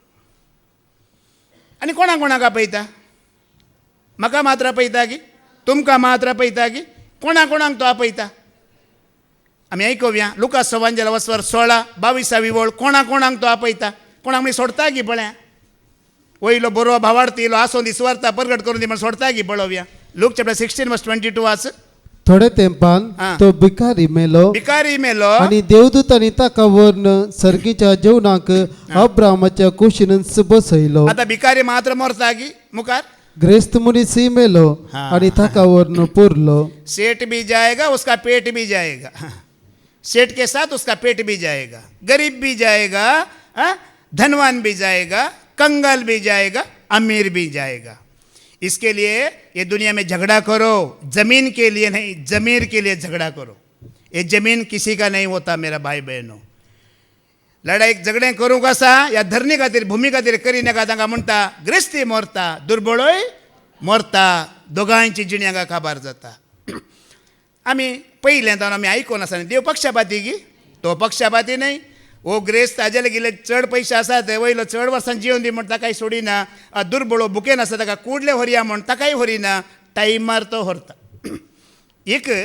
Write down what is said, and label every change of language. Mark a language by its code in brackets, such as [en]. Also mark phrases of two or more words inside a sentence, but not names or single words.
[kok] आनी कोणाक कोणाक आपयता म्हाका मात्र आपयता की तुमकां मात्र आपयता की कोणाक कोणाक तो आपयता आमी आयकोवया लुकास सवांजला वचवर 16-22 वळ कोणाक कोणाक तो आपयता कोणाक म्हणी सोडता की पळया वयलो बरो भावार्थी इलो आसोन दिसवार्ता परगट करून दी म्हण सोडता की पळोवया लूक चॅप्टर 16:22 वाच थोडे तेंपान आं. तो भिकारी मेलो भिकारी मेलो आणि देवदूतांनी ताका व्हरून सर्गीच्या जेवणाक अब्रामाच्या कुशीनच बसयलो आता भिकारी मात्र मरता की मुखार ग्रेस्त मुनीसय मेलो हां. आणि ताका व्हरून पुरलो [hi] सेठ भी जाएगा उसका पेट भी जाएगा सेठ के साथ उसका पेट भी जाएगा गरीब भी जाएगा धनवान भी जाएगा कंगाल भी जाएगा अमीर भी जाएगा इसके लिए ये दुनिया में झगड़ा करो जमीन के लिए नहीं जमीर के लिए झगड़ा करो ये जमीन किसी का नहीं होता मेरा भाई बहनों [kok] लढाई झगडें करूं कसा या धरणी खातीर भूमी खातीर करी नाका तांकां म्हणटा ग्रेस्ती मरता दुर्बळोय मरता दोगांयची जिणी हांगा खबर जाता आमी पयलें जावन आमी आयकोन आसा देव पक्षपाती की तो पक्षपाती न्हय ओ ग्रेस्त ताजे गेले चड पयशे आसात वयलो चड वर्सां जिवन दी म्हण ताकाय सोडिना दुर्बळो बुकेन आसा ताका कुडले व्हरया म्हण ताकाय व्हरिना टायमार तो व्हरता एक